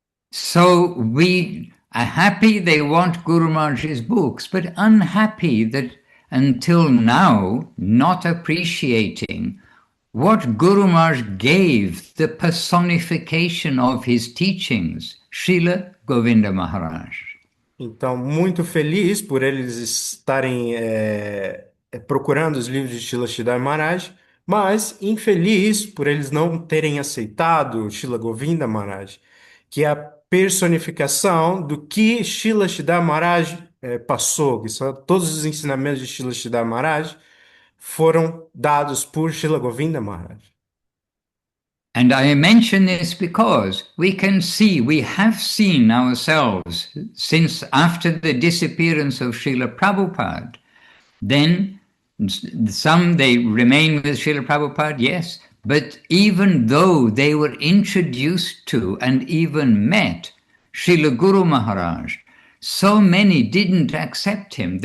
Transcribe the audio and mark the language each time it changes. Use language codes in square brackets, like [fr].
[en] So we are happy they want Guru Maharaj's books, but unhappy that until now, not appreciating what Guru Maharaj gave the personification of his teachings, Srila Govinda Maharaj. [pt] Então, muito feliz por eles estarem procurando os livros de Srila Sridhar Maharaj, mas infeliz por eles não terem aceitado Srila Govinda Maharaj, que é a personificação do que Srila Sridhar Maharaj passou, que são todos os ensinamentos de Srila Sridhar Maharaj foram dados por Srila Govinda Maharaj. [en] And I mention this because we have seen ourselves since after the disappearance of Srila Prabhupada, then some they remain with Srila Prabhupada, yes, but even though they were introduced to and even met Srila Guru Maharaj, so many didn't accept him.